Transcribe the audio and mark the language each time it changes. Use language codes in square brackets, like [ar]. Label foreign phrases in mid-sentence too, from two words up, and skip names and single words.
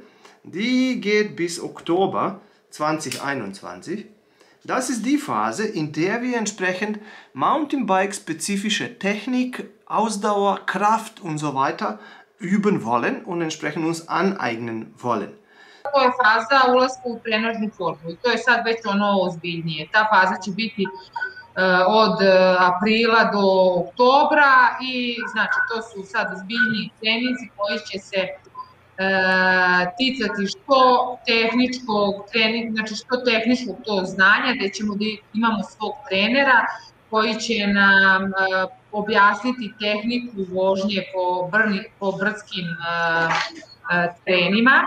[de] Die geht bis Oktober 2021. Das ist die Phase, in der wir entsprechend Mountainbike-spezifische Technik, Ausdauer, Kraft und so weiter üben wollen und entsprechend uns aneignen wollen. [sr] To je faza ulaska u trenažnu formu i to je sad već ono ozbiljnije. Ta faza će biti od aprila do oktobra i znači to su sad ozbiljniji treninzi koji će se ticati što tehničkog treninga, znači što tehničkog tog znanja, gde ćemo da imamo svog trenera koji će nam objasniti tehniku vožnje po brdskim terenima.